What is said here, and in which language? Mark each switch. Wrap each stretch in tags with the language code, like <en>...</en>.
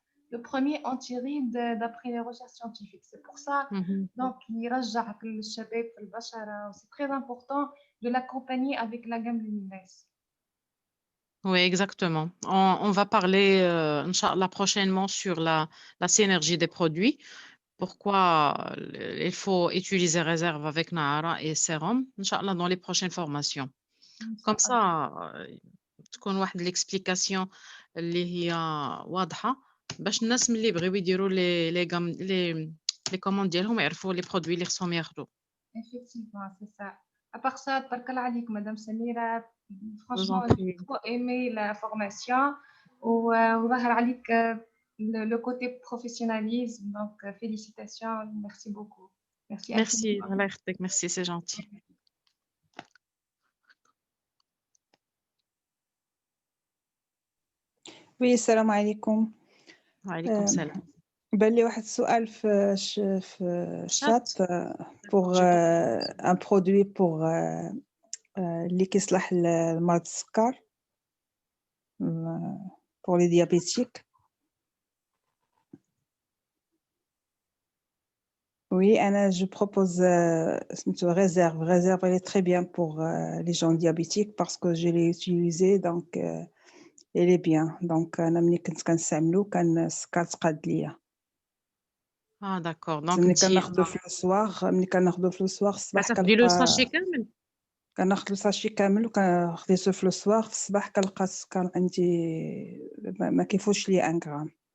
<fr>Le premier antiride d'après les recherches scientifiques. C'est pour ça, donc, c'est très important de l'accompagner avec la gamme lumineuse. Oui, exactement. On va parler, Inch'Allah, prochainement sur la synergie des produits. Pourquoi il faut utiliser réserve avec Nahara et sérum, Inch'Allah, dans les prochaines formations. Comme ça,</fr> <ar>تكون واحد</ar> <fr>l'explication</fr> <ar>اللي هي واضحة باش الناس ملي بغيو يديروا لي كوموند ديالهم يعرفوا لي برودوي اللي خصهم ياخذوا.</ar> <fr>Effectivement, c'est ça. À part ça, tabarkallah alik, Madame Samira. Franchement, j'ai trop aimé la formation.</fr> <ar>وظهر عليك</ar> <fr>le côté professionnalisme, donc félicitations, merci beaucoup. Merci,</fr> <ar>Allah يخليك,</ar> <fr>merci, c'est gentil.</fr> <ar>وي السلام عليكم. وعليكم السلام. بان لي واحد السؤال في الشات بوغ ان برودوي بوغ اللي كيصلح لمرض السكر</ar> <fr>بوغ لي ديابيتيك. Oui, Anna, je propose une réserve, elle est très bien pour les gens diabétiques parce que je l'ai utilisée, donc elle est bien.</fr> <ar>Donc, أنا ملي كنت كنستعملو كان السكر تقاد ليا.</ar> <fr>داكور. دونك</fr> <ar>ملي انت كناخدو في السواغ الصباح كتاخدي لو كنلقى ساشي كامل. كناخد الساشي كامل وخديته في السواغ في الصباح كنلقى السكر عندي ما كيفوتش ليا 1 غرام.</ar>